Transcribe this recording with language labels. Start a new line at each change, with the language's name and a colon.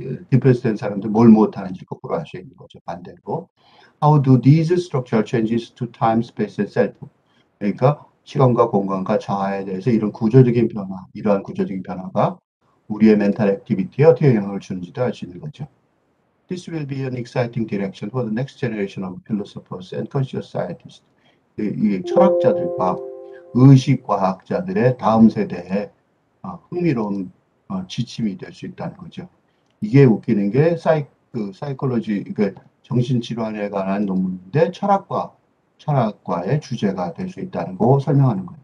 Korean: 디프레스 된 사람들 뭘 못하는지 거꾸로 알 수 있는 거죠. 반대로.
English: How do these structural changes to time, space, and self?
Korean: 그러니까 시간과 공간과 자아에 대해서 이러한 구조적인 변화가 우리의 멘탈 액티비티에 어떻게 영향을 주는지도 알 수 있는 거죠.
English: This will be an exciting direction for the next generation of philosophers and conscious scientists.
Korean: 이 철학자들과 의식과학자들의 다음 세대에 흥미로운 지침이 될 수 있다는 거죠. 이게 웃기는 게 사이콜로지, 정신질환에 관한 논문인데 철학과의 주제가 될 수 있다는 거 설명하는 거예요.